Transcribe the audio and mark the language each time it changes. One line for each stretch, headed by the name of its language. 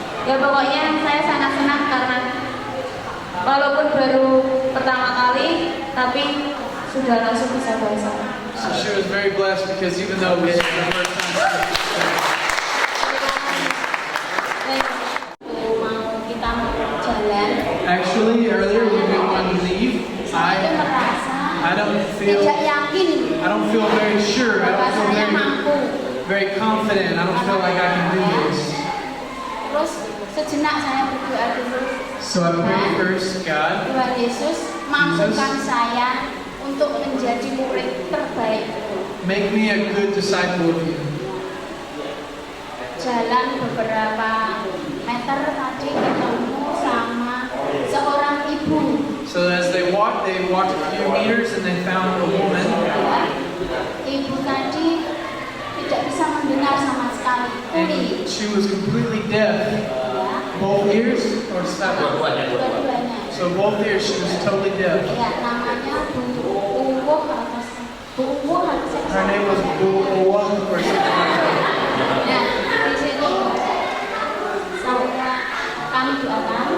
Indonesian: Ya pokoknya saya sangat senang karena walaupun baru pertama kali, tapi sudah langsung bisa bahasa.
English: So she was very blessed because even though it was the first time.
Indonesian: Mau kita mau jalan,
English: Actually, earlier when we wanted to leave,
Indonesian: saya merasa
English: I don't
Indonesian: tidak yakin
English: feel very sure. I don't
Indonesian: bahwa saya
English: feel
Indonesian: mampu.
English: very confident. I don't feel like I can do this.
Indonesian: Terus sejenak saya berdoa dulu.
English: So I prayed first, God,
Indonesian: Tuhan Yesus, mampukan saya untuk menjadi murid terbaik.
English: make me a good disciple of you.
Indonesian: Jalan beberapa meter tadi ketemu sama seorang ibu.
English: So as they walked a few meters and they found a woman.
Indonesian: Ibu tadi tidak bisa mendengar sama sekali. Tuli.
English: And she was completely deaf.
Indonesian: Ya,
English: Both ears or seven?
Indonesian: dua-duanya.
English: So both ears she was totally deaf.
Indonesian: Ya, namanya Bu Uwuh atau Bu Uwuh atau
English: Her name was Bu Owa or something like that.
Indonesian: Ya, di sini saya kami doakan.